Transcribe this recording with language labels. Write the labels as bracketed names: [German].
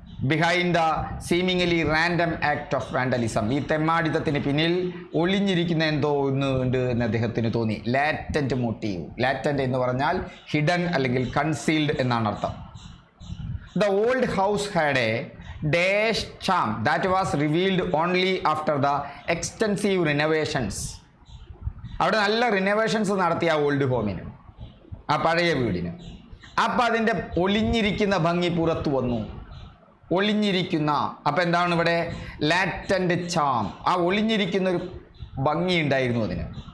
[English] Behind the seemingly random act of vandalism. [Malayalam] ഈ തെമ്മാടിത്തത്തിന് പിന്നിൽ ഒളിഞ്ഞിരിക്കുന്ന എന്തോ ഒന്ന് ഉണ്ട് എന്ന് അദ്ദേഹത്തിന് തോന്നി. Latent motive. ലാറ്റൻ്റ് എന്ന് പറഞ്ഞാൽ ഹിഡൻ അല്ലെങ്കിൽ കൺസീൽഡ് എന്നാണ് അർത്ഥം. [English] The old house had a dash charm that was revealed only after the extensive renovations. [Malayalam] അവിടെ നല്ല റിനോവേഷൻസ് നടത്തിയ ആ ഓൾഡ് ഹോമിന്, ആ പഴയ വീടിന്. അപ്പം അതിൻ്റെ ഒളിഞ്ഞിരിക്കുന്ന ഭംഗി പുറത്തു വന്നു. ഒളിഞ്ഞിരിക്കുന്ന, അപ്പം എന്താണ് ഇവിടെ? Latent charm. ആ ഒളിഞ്ഞിരിക്കുന്ന ഒരു ഭംഗി ഉണ്ടായിരുന്നു അതിന്.